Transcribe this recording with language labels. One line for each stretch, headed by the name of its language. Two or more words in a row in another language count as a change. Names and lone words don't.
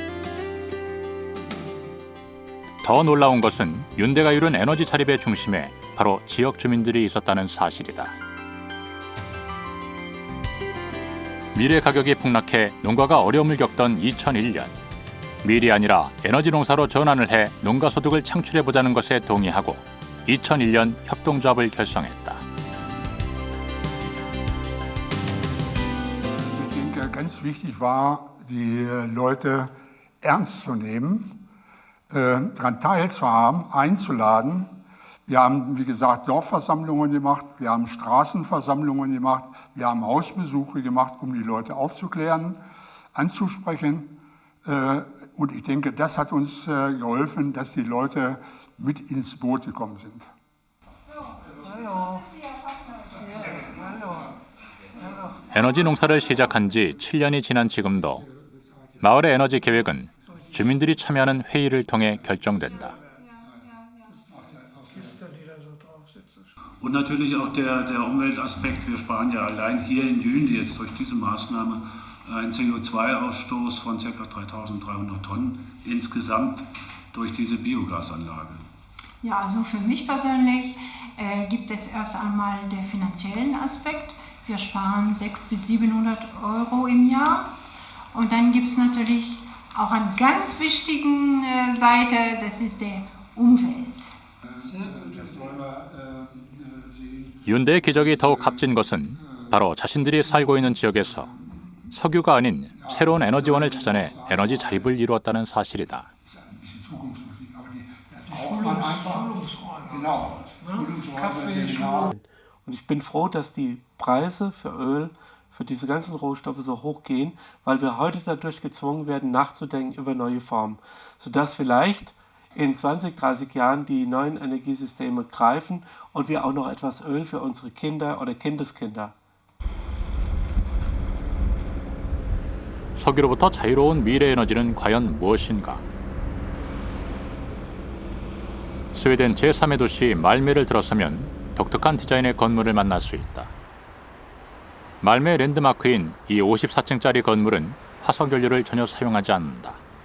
Korean: 더 놀라운 것은 윤대가 이룬 에너지 자립의 중심에 바로 지역 주민들이 있었다는 사실이다. 밀의 가격이 폭락해 농가가 어려움을 겪던 2001년, 밀이 아니라 에너지 농사로 전환을 해 농가 소득을 창출해보자는 것에 동의하고 2001년 협동조합을 결성했다.
German: Ich denke, ganz wichtig war, die Leute ernst zu nehmen, daran teilzuhaben, einzuladen. Wir haben, wie gesagt, Dorfversammlungen gemacht, wir haben Straßenversammlungen gemacht, wir haben Hausbesuche gemacht, um die Leute aufzuklären, anzusprechen. Und ich denke, das hat uns geholfen, dass die Leute mit ins Boot gekommen sind.
Korean: 에너지 농사를 시작한 지 7년이 지난 지금도 마을의 에너지 계획은 주민들이 참여하는 회의를 통해 결정된다.
German: Und natürlich auch der Umweltaspekt. Wir sparen ja allein hier in Jündi jetzt durch diese Maßnahme einen CO2-Ausstoß von ca. 3.300 Tonnen insgesamt durch diese Biogasanlage. Ja, also für mich persönlich gibt es erst einmal den finanziellen Aspekt. Wir sparen 600 bis 700 € im Jahr. Und dann gibt es natürlich auch eine ganz wichtige Seite, das ist die Umwelt.
Korean: 윤대의 기적이 더욱 값진 것은 바로 자신들이 살고 있는 지역에서 석유가 아닌 새로운 에너지원을 찾아내 에너지 자립을 이루었다는 사실이다.
German: Und ich bin froh, dass die Preise für Öl, für diese ganzen Rohstoffe so hoch gehen, weil wir heute dadurch gezwungen werden, nachzudenken über neue Formen, sodass vielleicht in 20, 30 Jahren die neuen Energiesysteme greifen und wir auch noch etwas Öl für unsere Kinder oder Kindeskinder.
Korean: 석유로부터 자유로운 미래 에너지는 과연 무엇인가? 스웨덴 제3의 도시 말메를 들어서면 독특한 디자인의 건물을 만날 수 있다. 말메 랜드마크인 이 54층짜리 건물은 화석연료를 전혀 사용하지 않는다.